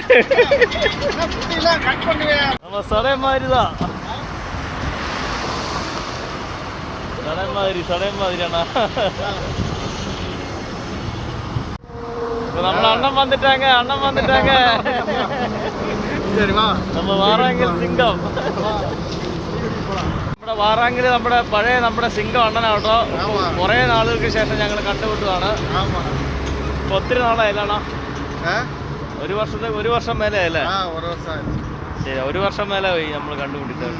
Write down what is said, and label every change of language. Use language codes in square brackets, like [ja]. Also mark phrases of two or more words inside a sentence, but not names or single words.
[ta] நம்ம சடை மாதிரிதான். சடை மாதிரியாண்ணா. நம்ம அண்ணன் வந்துட்டாங்க. [ml] நம்ம വാറാങ്കൽ സിംഗം. നമ്മുടെ വാറാങ്കൽ നമ്മുടെ സിംഗം അണ്ണനാട്ടോ. കുറേ നാളുകൾക്ക് ശേഷം ഞങ്ങൾ കണ്ടുപിട്ടതാണ്. ഇപ്പൊ ഒത്തിരി നാളായില്ലണ്ണ. ഒരു വർഷം മേലെ ആയല്ലേ? ശരി, ഒരു വർഷം മേലെ പോയി നമ്മൾ കണ്ടുപിടിച്ചത് കേട്ടോ.